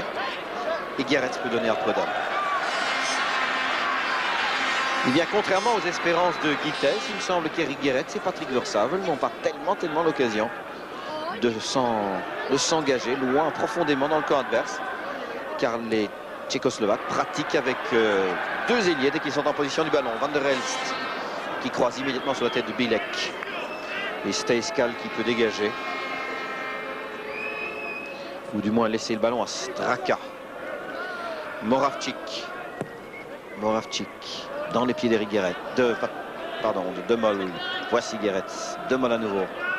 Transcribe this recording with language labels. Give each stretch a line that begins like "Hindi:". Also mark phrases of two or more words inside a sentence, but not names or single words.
French: Et Gierec peut donner à Prudhomme. Eh bien, contrairement aux espérances de Guitez, il me semble qu'Eric Gierec et Patrick Vorsavel n'ont pas tellement l'occasion de s'engager loin, profondément dans le camp adverse. Car les Tchécoslovaques pratiquent avec 2 ailiers dès qu'ils sont en position du ballon. Van der Elst qui croise immédiatement sur la tête de Bilek. Et Steiskal qui peut dégager. Ou du moins laisser le ballon à Straka. Moravcik. Moravcik dans les pieds d'Eric Gierec. De Demol. Voici Gierec. Demol à nouveau.